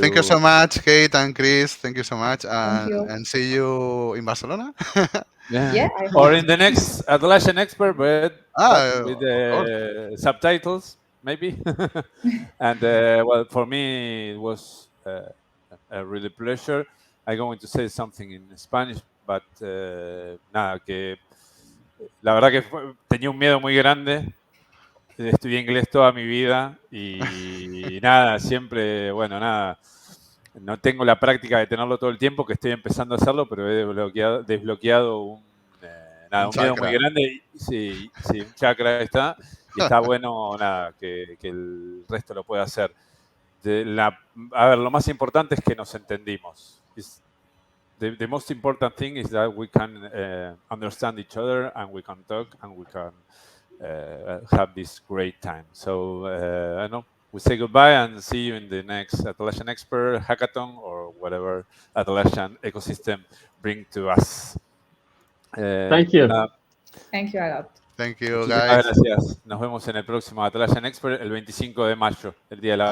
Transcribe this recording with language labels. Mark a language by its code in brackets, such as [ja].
[en] Thank you so much, Kate and Chris. Thank you so much. Thank you. And see you in Barcelona. Yeah. I Or hope. in the next Atlassian Expert, but with subtitles, maybe. And well, for me, it was a really pleasure. I'm going to say something in Spanish, but [es] nada, que la verdad que tenía un miedo muy grande. Estudié inglés toda mi vida y nada, siempre, bueno, nada. No tengo la práctica de tenerlo todo el tiempo, que estoy empezando a hacerlo, pero he desbloqueado un miedo muy grande. Sí, un chakra está. Y está bueno, nada, que el resto lo pueda hacer. A ver, lo más importante es que nos entendimos. [en] The most important thing is that we can understand each other, and we can talk, and we can have this great time. So, I don't know. We say goodbye and see you in the next Atlassian Expert Hackathon, or whatever Atlassian ecosystem bring to us. Thank you. Thank you a lot. Thank you, [es] Muchísimas [en] guys. [es] gracias. Nos vemos en el próximo Atlassian Expert el 25 de mayo, el Día de la